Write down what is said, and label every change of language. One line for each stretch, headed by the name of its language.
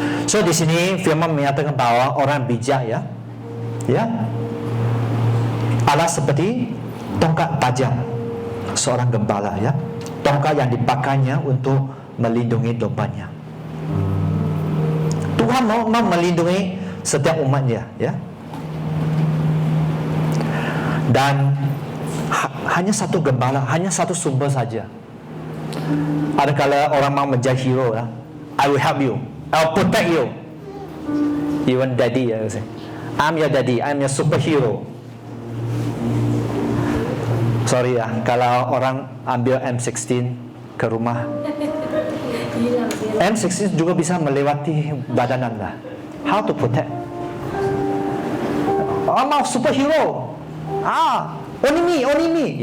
Malay: So di sini firman menyatakan bahawa orang bijak, ya, adalah seperti tongkat tajam seorang gembala, ya, tongkat yang dipakainya untuk melindungi dombanya. Tuhan mau melindungi setiap umatnya, ya. Dan hanya satu gembala, hanya satu sumber saja. Ada kala orang mau menjadi hero lah.
English: I will help you, I'll protect you. Even daddy, ya, I'm your daddy, I'm your superhero.
Malay: Sorry ya, kalau orang ambil M16 ke rumah, M16 juga bisa melewati badan anda.
English: How to protect? I'm a superhero. Only me.